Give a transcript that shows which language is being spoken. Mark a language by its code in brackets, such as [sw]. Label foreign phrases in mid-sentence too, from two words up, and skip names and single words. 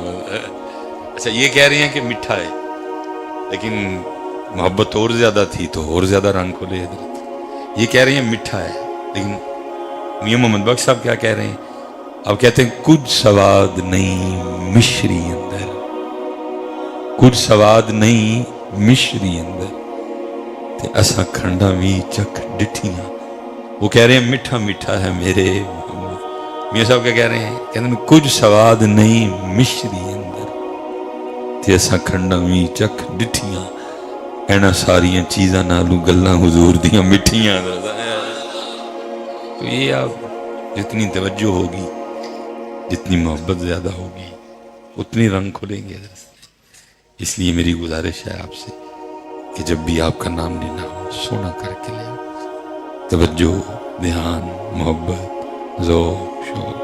[ur] اچھا یہ کہہ رہے ہیں کہ میٹھا ہے، لیکن محبت اور زیادہ تھی تو اور زیادہ رنگ کھولے حضرت. یہ کہہ رہے ہیں میٹھا ہے، لیکن میاں محمد بخش صاحب کیا کہہ رہے ہیں؟ اب کہتے ہیں [pa] کچھ سواد نہیں مشری اندر، کچھ سواد نہیں مشری اندر تے اساں کھنڈا بھی چکھ ڈٹھیاں. [ur] وہ کہہ رہے ہیں میٹھا میٹھا ہے میرے محمد. میاں صاحب کیا کہہ رہے ہیں؟ کہتے ہیں [pa] کچھ سواد نہیں مشری اندر تے اساں کھنڈا بھی چکھ ڈٹھیاں. اینا ساریاں چیزاں نالوں گلاں حضور دیاں مٹھیاں. [ur] تو یہ آپ جتنی توجہ ہوگی، جتنی محبت زیادہ ہوگی، اتنی رنگ کھلیں گے. اس لیے میری گزارش ہے آپ سے کہ جب بھی آپ کا نام لینا ہو سونا کر کے لیں. توجہ، دھیان، محبت، ذوق، شوق.